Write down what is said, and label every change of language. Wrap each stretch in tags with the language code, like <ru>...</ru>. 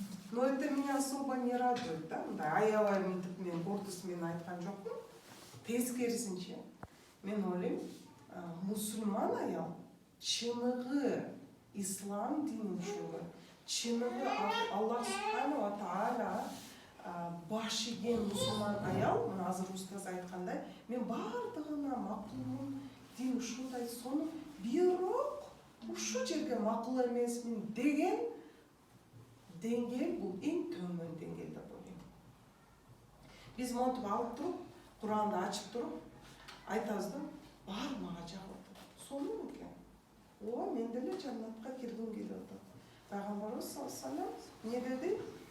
<ru>Но это меня особо не радует, да?</ru> <ky>Мындай аябай мынтип мен гордость менен айткан жокмун. Тескерисинче мен ойлойм, мусулман аял чыныгы ислам динин түшүнгөн, чыныгы Аллах субхана ва таала баш ийген мусулман аял, мына азыр устаз айткандай, мен бардыгына макулмун, дин ушундай, сону бирок ушу жерге макул эмесмин деген деңгээль бул эң төмөн деңгээль деп ойлойм. Биз монтип алып туруп, Куранды ачып туруп, айтабыз да, бар мага жагып атат. Сонун экен. Ооба, мен деле жаннатка киргим келип атат. Пайгамбарыбыз саллаллаху алейхи ва саллям не деди?</ky>